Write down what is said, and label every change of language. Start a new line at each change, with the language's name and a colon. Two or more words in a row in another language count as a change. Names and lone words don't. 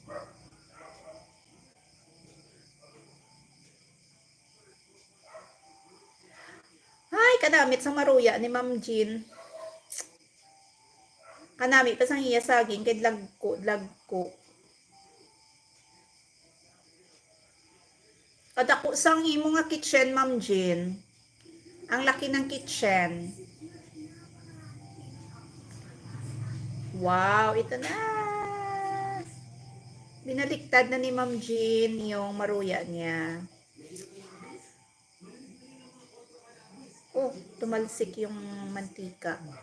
Hiligaynon: Ay, kanamit sa maruya ni Ma'am Jean. Kanamit pa sang iya saging kay lagko. Kadako sang imo nga kitchen, Ma'am Jean.
Filipino: Ang laki ng kitchen. Wow, ito na. Binaliktad na ni Ma'am Jean yung maruya niya. Oh, tumalsik yung mantika.